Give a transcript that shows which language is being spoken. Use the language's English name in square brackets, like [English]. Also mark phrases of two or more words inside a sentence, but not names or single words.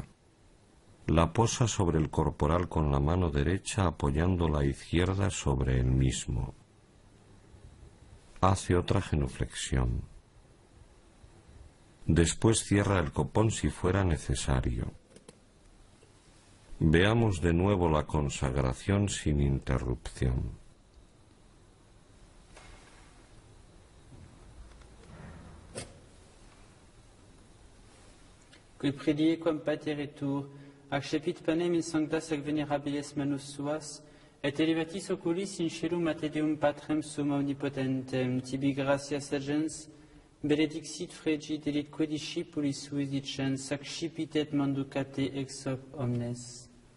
[Spanish] La posa sobre el corporal con la mano derecha apoyando la izquierda sobre el mismo. Hace otra genuflexión. Después cierra el copón si fuera necesario. Veamos de nuevo la consagración sin interrupción. [Latin] Qui predie quam pateretur, accepit panem in sanctas ac venerabilis manus suas, et elevatis oculis in caelum a te Deum Patrem sum omnipotentem, tibi gratias agens, benedixit fregit elitque discipulis suis dicens, accipitet manducate ex hoc omnes.